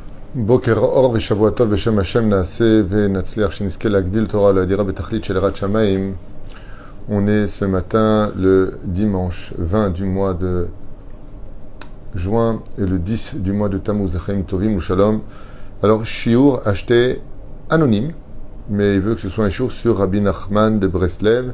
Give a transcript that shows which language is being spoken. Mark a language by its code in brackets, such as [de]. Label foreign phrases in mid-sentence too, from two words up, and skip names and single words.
[he] בוקר אור ושבוע טוב בשם השם נעשה ונצליח שנזכה להגדיל תורה להדירה בתכלית של יראת שמיים. [fr] On est ce matin le dimanche 20 du mois de juin et le 10 du mois de Tammuz, [he] לחיים טובים ולשלום. [fr] Alors, shiur acheté anonyme, mais il veut que ce soit un shiur sur Rabbi Nachman de Breslev.